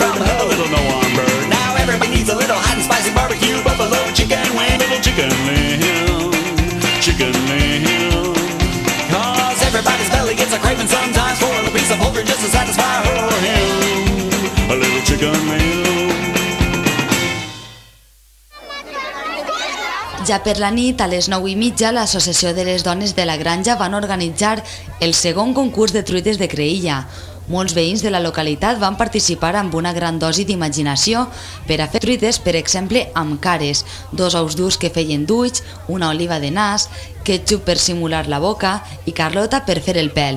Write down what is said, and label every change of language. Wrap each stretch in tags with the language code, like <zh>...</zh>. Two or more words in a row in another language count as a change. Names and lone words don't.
<en>A little no-arm bird. Now everybody needs a little hot and spicy barbecue, buffalo chicken wing, little chicken lamb, chicken lamb. Everybody's belly gets a craving sometimes for a little piece of poultry just to satisfy her or him. A little chicken meal.</en> <ca>Ja per la nit, a les 9:30, l'Associació de les Dones de la Granja van organitzar el segon concurs de truites de creïlla. Molts veïns de la localitat van participar amb una gran dosi d'imaginació per a fer truites, per exemple, amb cares, 2 ous durs que feien d'ulls, una oliva de nas, ketchup per simular la boca i carlota per fer el pèl.</ca>